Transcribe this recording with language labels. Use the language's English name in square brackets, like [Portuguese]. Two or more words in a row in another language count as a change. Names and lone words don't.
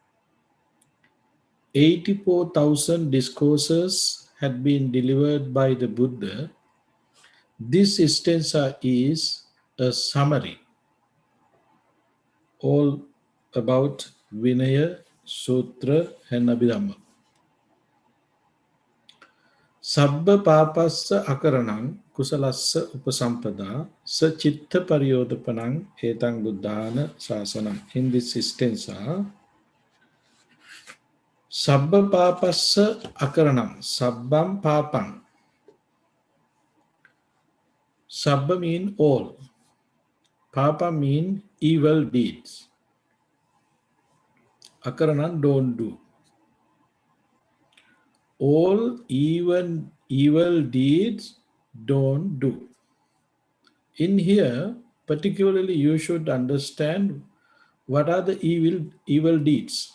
[English] 84,000 discourses had been delivered by the Buddha. This stanza is a summary, all about Vinaya, Sutra, and Abhidhamma. [Pali] Sabba papassa akaranang kusalassa upasampada sa chitta paryodapanang etang buddhana sasanam. [English] In this stanza, [Pali] sabba papassa akaranam, sabbam papam. [English] Sabba mean all. Papa mean evil deeds. Akaranam don't do. All evil deeds don't do. In here, particularly, you should understand what are the evil deeds.